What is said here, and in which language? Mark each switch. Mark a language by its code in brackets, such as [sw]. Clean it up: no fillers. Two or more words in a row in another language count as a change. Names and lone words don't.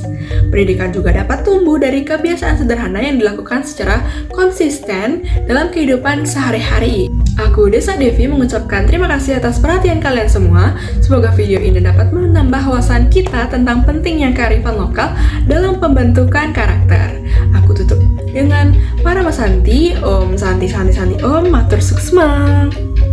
[id] Pendidikan juga dapat tumbuh dari kebiasaan sederhana yang dilakukan secara konsisten dalam kehidupan sehari-hari. Aku Desa Devi mengucapkan terima kasih atas perhatian kalian semua. Semoga video ini dapat menambah wawasan kita tentang pentingnya kearifan lokal dalam pembentukan karakter. Aku tutup dengan para Santi, [sa] Om Santi Santi Santi Om [ban] Matur Suksma.